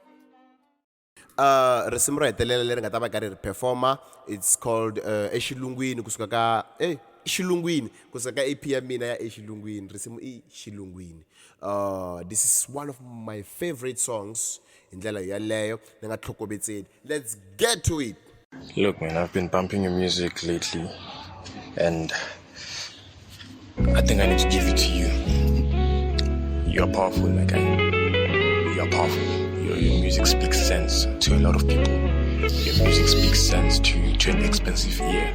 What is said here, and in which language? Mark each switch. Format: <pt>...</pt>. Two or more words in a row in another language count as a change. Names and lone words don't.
<ts>risimu ro hetelela leri nga ta va ka ri ri performer</ts> <en>it's called</en> <ts>exilungwini kusuka ka xilungwini kusuka ka EP ya mina ya exilungwini risimu I xilungwini</ts> <en>this is one of my favorite songs</en> <ts>hi ndlela yaleyo ni nga tlhokovetseni</ts> <en>let's get to it. Look man, I've been bumping your music lately and I think I need to give it to you. You're powerful, my guy. You're powerful. Your music speaks sense to a lot of people. Your music speaks sense to an expensive ear.</en>